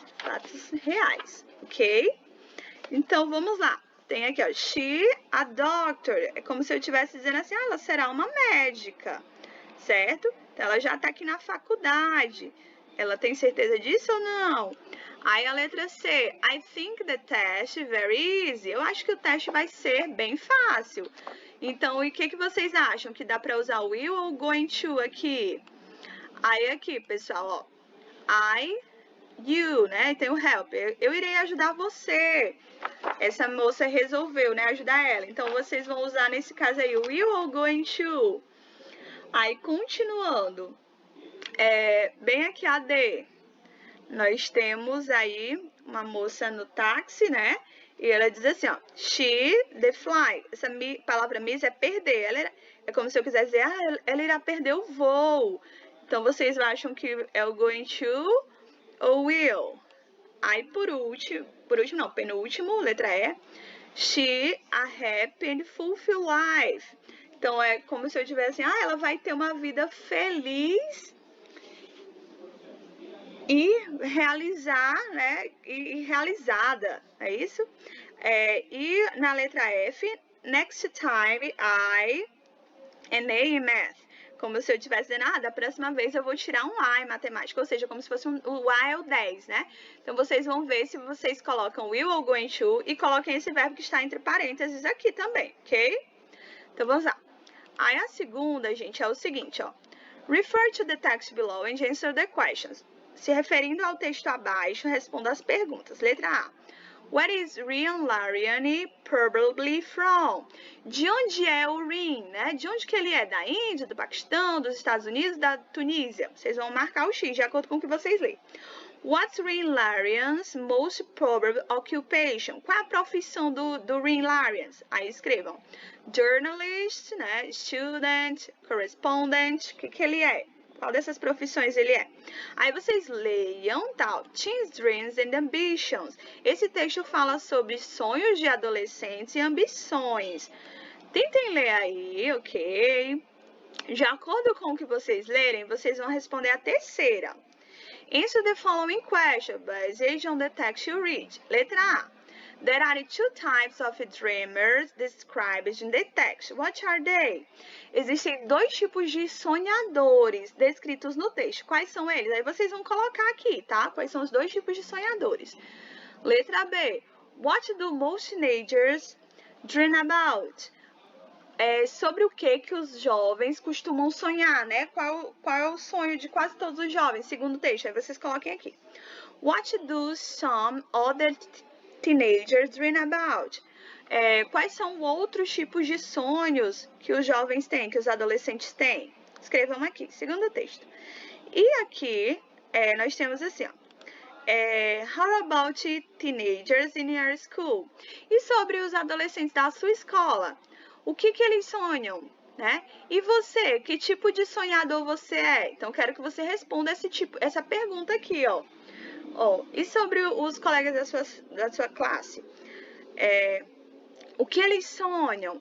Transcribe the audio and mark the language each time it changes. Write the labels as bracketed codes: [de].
[pt] Fatos reais, ok? Então, vamos lá. Tem aqui, ó, she, a doctor. É como se eu estivesse dizendo assim, ela será uma médica, certo? Então, ela já está aqui na faculdade. Ela tem certeza disso ou não? Aí a letra C. [en] I think the test very easy. [pt] Eu acho que o teste vai ser bem fácil. Então, e o que vocês acham? Que dá para usar o will ou going to aqui? Aí aqui, pessoal, ó. You, né? Tem o help. Eu irei ajudar você. Essa moça resolveu, né? Ajudar ela. Então, vocês vão usar nesse caso aí o will ou going to? Aí, continuando. Bem aqui a D. Nós temos aí uma moça no táxi, né? E ela diz assim, ó. [en] She, the fly. [pt] Essa palavra miss é perder. É como se eu quisesse dizer, ela irá perder o voo. Então, vocês acham que é o going to ou will? Aí, penúltimo, letra E. [en] She, a happy and fulfilled life. [pt] Então, é como se eu tivesse assim, ela vai ter uma vida feliz e realizar, né? E realizada, é isso? E na letra F, [en] next time I and A in math. [pt] Como se eu estivesse dizendo, da próxima vez eu vou tirar um A em matemática, ou seja, como se fosse o A é o 10, né? Então, vocês vão ver se vocês colocam will ou going to e coloquem esse verbo que está entre parênteses aqui também, ok? Então, vamos lá. Aí, a segunda, gente, é o seguinte, ó. [en] Refer to the text below and answer the questions. [pt] Se referindo ao texto abaixo, responda as perguntas. Letra A. [en] Where is Rian Lariani probably from? [pt] De onde é o Rian, né? De onde que ele é? Da Índia, do Paquistão, dos Estados Unidos, da Tunísia? Vocês vão marcar o X de acordo com o que vocês leem. [en] What's Rian Larian's most probable occupation? [pt] Qual é a profissão do Rian Larian? Aí escrevam. Journalist, né? Student, correspondent, o que ele é? Qual dessas profissões ele é? Aí vocês leiam, tal, Teens, Dreams and Ambitions. Esse texto fala sobre sonhos de adolescentes e ambições. Tentem ler aí, ok? De acordo com o que vocês lerem, vocês vão responder a terceira. [en] Answer the following question based on the text you read. [pt] Letra A. [en] There are two types of dreamers described in the text. What are they? [pt] Existem dois tipos de sonhadores descritos no texto. Quais são eles? Aí vocês vão colocar aqui, tá? Quais são os dois tipos de sonhadores? Letra B. [en] What do most teenagers dream about? [pt] Sobre o que os jovens costumam sonhar, né? Qual é o sonho de quase todos os jovens, segundo o texto? Aí vocês coloquem aqui. [en] What do some other teenagers dream about? [pt] Quais são outros tipos de sonhos que os jovens têm, que os adolescentes têm? Escrevam aqui, segundo o texto. E aqui, nós temos assim, ó. [en] How about teenagers in your school? [pt] E sobre os adolescentes da sua escola? O que eles sonham, né? E você, que tipo de sonhador você é? Então, quero que você responda essa pergunta aqui, ó. E sobre os colegas da sua classe? O que eles sonham?